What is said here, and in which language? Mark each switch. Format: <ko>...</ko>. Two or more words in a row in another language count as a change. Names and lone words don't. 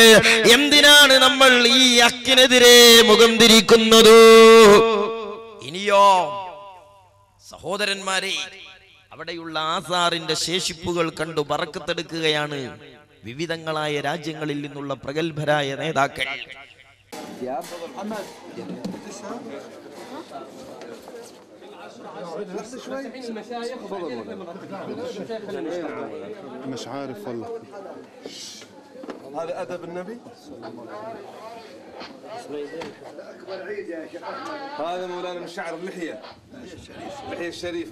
<ml>എന്തിനാണ് നമ്മൾ ഈ അക്കിനെതിരെ മുഖം തിരിക്കുന്നത്? ഇനിയോ സഹോദരന്മാരെ, അവിടെയുള്ള ആസാറിന്റെ ശേഷിപ്പുകൾ കണ്ടു ബറക്കത്തെടുക്കുകയാണ് വിവിധങ്ങളായ രാജ്യങ്ങളിൽ നിന്നുള്ള പ്രഗത്ഭരായ നേതാക്കൾ.</ml> <ar>مش عارف والله. هذا أدب النبي. هذا مولانا من شعر اللحية، اللحية الشريفة.</ar>